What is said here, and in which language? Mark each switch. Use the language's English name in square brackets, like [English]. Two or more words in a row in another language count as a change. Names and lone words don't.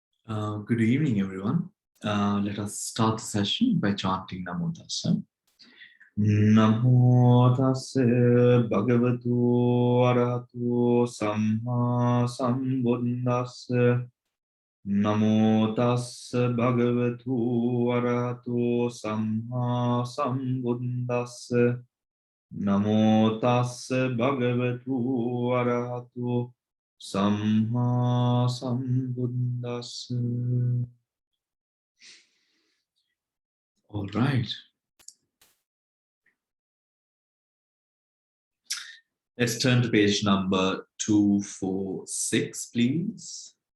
[English] Good evening, everyone. Let us start the session by chanting Namo Tassa. [Pali] Namo Tassa Bhagavatu Arahato Samma Sambuddhassa. Namo Tassa Bhagavatu Arahato Samma Sambuddhassa. Namo Tassa Bhagavatu Arahato Samma Sambuddhassa. [English] All right. Let's turn to page number 246, please.